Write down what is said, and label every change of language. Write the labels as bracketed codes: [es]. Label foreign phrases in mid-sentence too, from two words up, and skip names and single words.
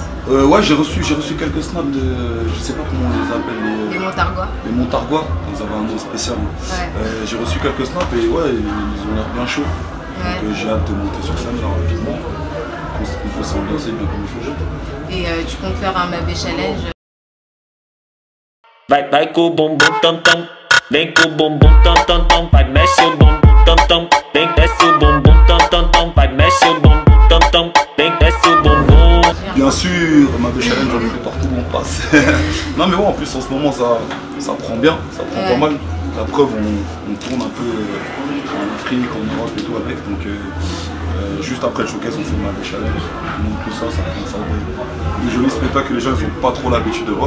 [fr] Ouais, j'ai reçu quelques snaps de, je sais pas comment on les appelle, Les Montargois. Les Montargois, ils avaient un nom spécial. Ouais. J'ai reçu quelques snaps et ouais, ils ont l'air bien chauds. Ouais. Donc j'ai hâte de monter sur scène là rapidement. On peut s'ambiancer bien comme il faut. Et tu comptes faire un Mabé Challenge? [pt] Vai com o bumbum tam tam, vem com o bumbum tam tam tam, vai mexe o bumbum tam tam, vem desce o bumbum tam tam tam, vai mexe o bumbum tam tam, vem desce o bumbum. [fr] Bien sûr, Mabé Challenge, j'en ai fait partout où on passe. Non mais ouais, en plus en ce moment ça prend bien, ça prend pas mal. La preuve, on tourne un peu en Afrique, en Europe et tout avec. Donc juste après le showcase, on fait le Mabé Challenge. Donc tout ça prend des jolis spectacles que les gens n'ont pas trop l'habitude de voir.